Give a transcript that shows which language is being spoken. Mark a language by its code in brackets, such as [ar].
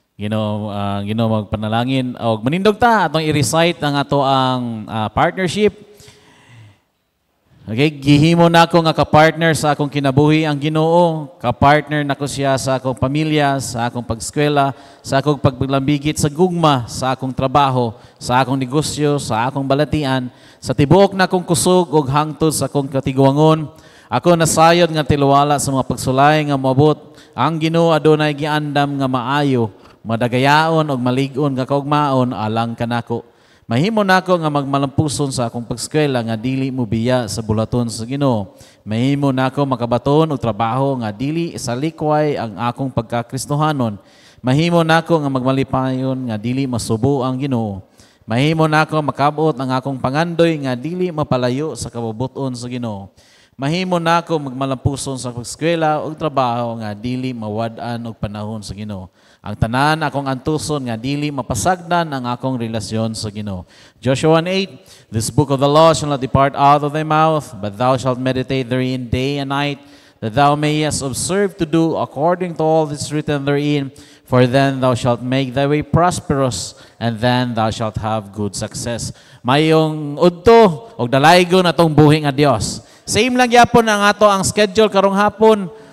[ceb] Magpanalangin o manindog ta atong i-recite ang ato ang partnership. Okay, gihimo na ako nga ka-partner sa akong kinabuhi ang Ginoo, ka-partner nako siya sa akong pamilya, sa akong pag-eskwela, sa akong paglambigit sa gugma, sa akong trabaho, sa akong negosyo, sa akong balatian, sa tibuok na akong kusog ug hangtod sa akong katiguangon. Ako nasayod nga tiluwala sa mga pagsulay nga moabot. Ang Ginoo adunay giandam nga maayo, madagayaon ug malig-on nga kaugmaon alang kanako. Mahimo nako nga magmalampuson sa akong pag-eskwela nga dili mo biya sa bulaton sa Ginoo. Mahimo nako makabaton og trabaho nga dili sa likway ang akong pagkakristohanon. Mahimo nako nga magmalipayon nga dili masubo ang Ginoo. Mahimo nako makabot ang akong pangandoy nga dili mapalayo sa kabubuton sa Ginoo. Mahimo nako magmalampuson sa pag-eskwela ug trabaho nga dili mawad-an og panahon sa Ginoo. Ang tanan akong antuson nga dili mapasagdan ang akong relasyon sa Ginoo. [en] Joshua 1:8, this book of the law shall not depart out of thy mouth, but thou shalt meditate therein day and night, that thou mayest observe to do according to all that is written therein, for then thou shalt make thy way prosperous, and then thou shalt have good success. [ceb] Mayong udto og dalaygon atong buhi nga Dios. Same lang yapon ang ato ang schedule karong hapon.